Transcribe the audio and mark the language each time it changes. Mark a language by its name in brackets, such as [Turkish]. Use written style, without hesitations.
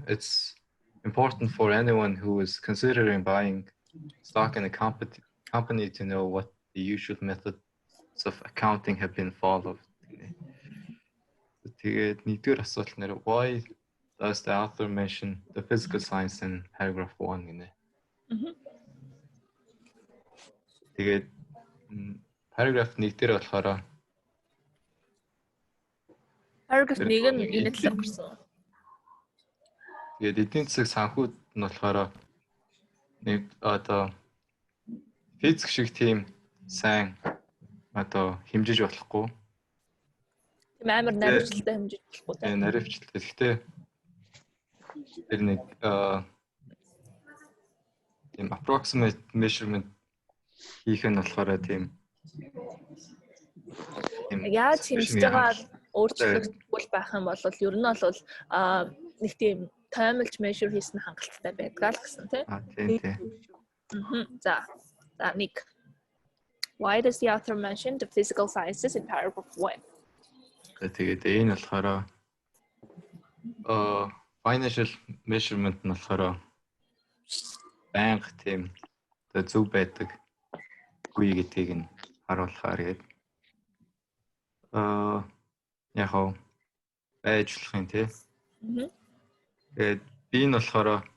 [English] It's important for anyone who is considering buying stock in a company to know what the usual methods of accounting have been followed. [Mongolian] Тэгээд нэгдүгээр асуулт нэр [English] why does the author mention the physical science in paragraph 1 [Mongolian] гинэ. Тэгээд paragraph 1 дээр болохоор paragraph 1 нь энэ талаар гарсан. Тэгээд эдийн засаг санхүүд нь болохоор нэг одоо физик шиг тийм сайн одоо хэмжиж болохгүй. Тийм амар наривчлалтай хэмжиж болохгүй тийм. Наривчлалтай. Гэхдээ тэр нэг тийм approximate measurement хийх нь болохоор тийм яаж хэмжиж байгаа өөрчлөлтгүй байх юм бол ер нь бол нэг тийм таймлж measure хийсэн хангалттай байдаг л гэсэн тийм. Тийм. За нэг. [English] Why does the author mention the physical sciences in paragraph 1? [Mongolian] Тэгээд энэ болохоор financial measurement нь болохоор банк тийм зөв байдаг үгүй гэдгийг нь харуулахаар гээд яг хоо байж болох юм тий. Тэгээд би энэ болохоор